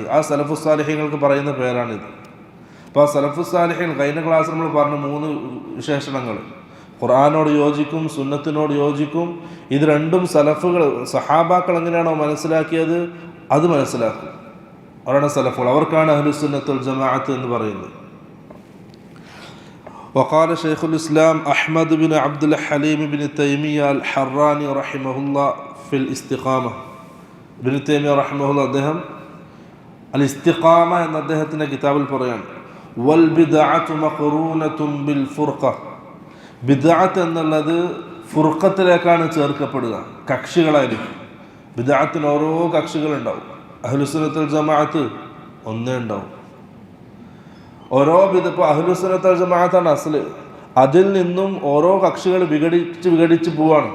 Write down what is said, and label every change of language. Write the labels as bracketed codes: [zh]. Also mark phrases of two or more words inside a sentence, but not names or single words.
[ml] ആ സലഫു സാലിഹ്യങ്ങൾക്ക് പറയുന്ന പേരാണിത്. അപ്പോൾ ആ സലഫു സാലിഹ്യങ്ങൾ കഴിഞ്ഞ ക്ലാസ്സിൽ നമ്മൾ പറഞ്ഞ 3 വിശേഷണങ്ങൾ, ഖുർആനോട് യോജിക്കും, സുന്നത്തിനോട് യോജിക്കും. ഇത് രണ്ടും സലഫുകൾ, സഹാബാക്കൾ എങ്ങനെയാണോ മനസ്സിലാക്കിയത് അത് മനസ്സിലാക്കും. അവരാണ് സലഫുകൾ, അവർക്കാണ് [ar] أهل السنة والجماعة [ml] എന്ന് പറയുന്നത്. [ar] وقال شيخ الإسلام أحمد بن عبد الحليم بن تيمية الحراني رحمه الله في الاستقامة. ابن تيمية رحمه الله [ml] അദ്ദേഹം الاستقامة എന്ന അദ്ദേഹത്തിൻ്റെ കിതാബിൽ പറയാണ്, [ar] والبدعة مقرونة بالفرقة. [ml] ബിദ്അത്ത് എന്നുള്ളത് ഫുർഖത്തിലേക്കാണ് ചേർക്കപ്പെടുക, കക്ഷികളായിരിക്കും. ബിദ്അത്തിന് ഓരോ കക്ഷികളുണ്ടാവും. [ar] أهل السنة والجماعة [ml] ഒന്നേ ഉണ്ടാവും. ഓരോ ഇപ്പോൾ [ar] أهل السنة والجماعة [ml] അസ്ല്. അതിൽ നിന്നും ഓരോ കക്ഷികൾ വിഘടിച്ച് പോവാണ്.